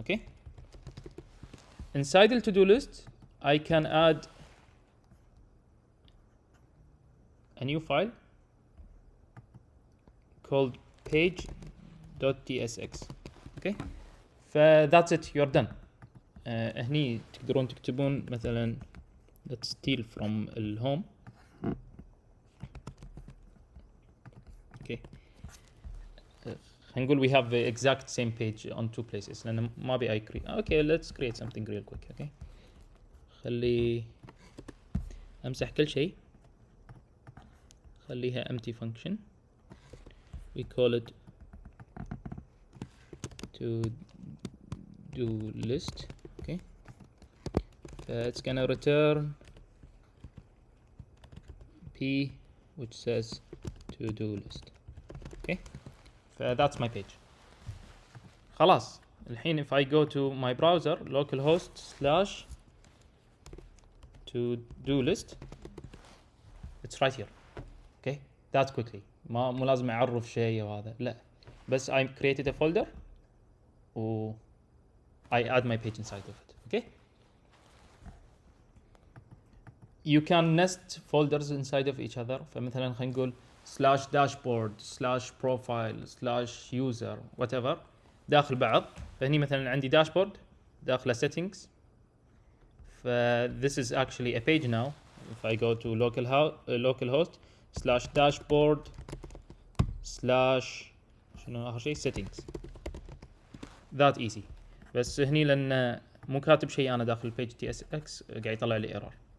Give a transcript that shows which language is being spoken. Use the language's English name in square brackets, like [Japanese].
[English] okay, inside the to do list I can add a new file called page.tsx. okay, that's it, you're done. [Arabic] هني تقدرون تكتبون مثلا [English] let's steal from [Arabic] الهوم. [English] okay, [Arabic] هنقول [English] we have the exact same page on two places [Arabic] لأن ما أبي [English] create. okay, let's create something real quick. [Arabic] okay, خلي أمسح كل شيء، خليها [English] empty function. we call it to do list. okay, it's gonna return p which says to do list. okay, that's my page. [Arabic] خلاص الحين [English] if I go to my browser localhost / to do list, it's right here. okay, that quickly [Arabic] مو لازم اعرف شيء وهذا لا، بس [English] I created a folder و I add my page inside of it. okay, you can nest folders inside of each other. [Arabic] فمثلا خلينا نقول /dashboard /profile /user whatever داخل بعض. فهني مثلا عندي داشبورد داخله settings. [English] ف this is actually a page now. If I go to localhost /dashboard/ [Arabic] شنو اخر شيء [English] settings. that easy. [Arabic] بس هني لان مو كاتب شيء انا داخل البيج تي اس اكس قاعد يطلع لي ايرور.